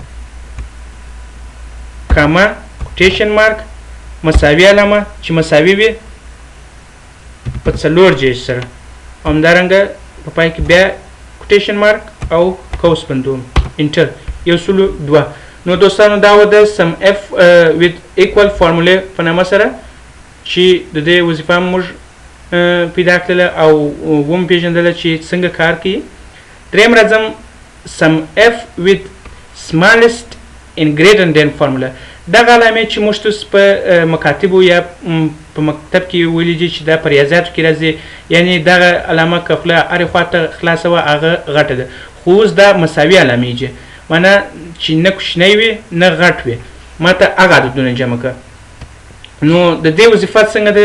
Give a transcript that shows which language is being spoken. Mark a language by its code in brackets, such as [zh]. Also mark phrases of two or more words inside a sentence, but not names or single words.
[ps] کامه [en] quotation mark [ps] مساوي علامه چې مساوي وي په 4 جیش سره همدارنګه په پای کې بیا [en] quotation mark [ps] او قوس بندوم انټر یو سلو دوه. نو دوستانو دا و د [en] sum if with equal formula [ps] په نامه سره چې د دې وظیفه موږ پیدا کړله او وم پیژندله چې څنګه کار کوي. دریم راځم [en] sum f with smallest and greater than formula. [ps] دغه علامې چې موږ تاسو په مکاتبو یا په مکتب کې ویلي دي چې دا په ریاضیاتو کې راځي، یعنی دغه علامه که خوله هرې خواته خلاصه وه هغه غټه ده، خو اوس دا مساوي علامې دي، معنی چې نه کوچنی وي نه غټ وي. ما ته هغه عددونه جمع کړه. نو د دې وظیفه څنګه ده؟